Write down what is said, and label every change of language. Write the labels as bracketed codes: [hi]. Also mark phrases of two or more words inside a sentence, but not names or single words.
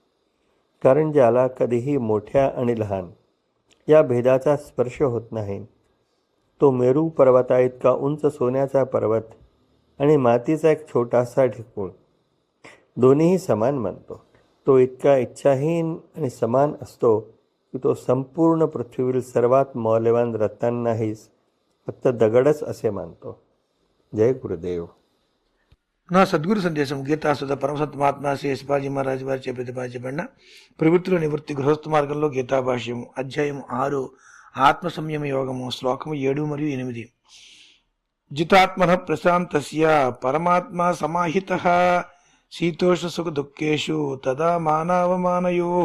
[mr] कारण ज्याला कधीही मोठ्या आणि लहान या भेदाचा स्पर्श होत नाही, तो मेरू पर्वता इतका उंच सोन्याचा पर्वत आणि मातीचा एक छोटासा ढिकूळ दोन्हीही समान मानतो. तो इतका इच्छाहीन आणि समान असतो की तो संपूर्ण पृथ्वीवरील सर्वात मौल्यवान रत्नांनाहीच फक्त दगडच असे मानतो. जय गुरुदेव. [te] నా సద్గురు సందేశం గీతాసుధ పరమసత్ మహాత్మా శ్రీ యశపాజీ మహారాజు వారిచే ప్రతిపాదించబడిన ప్రవృత్తుల నివృత్తి గృహస్థ మార్గంలో గీతాభాష్యము అధ్యాయం 6 ఆత్మ సంయమ యోగము శ్లోకము 7 మరియు 8. [sa] జితాత్మన ప్రశాంతస్య పరమాత్మా సమాహితః శీతోష్ణ సుఖ దుఃఖేషు తదా మానవమానయోః.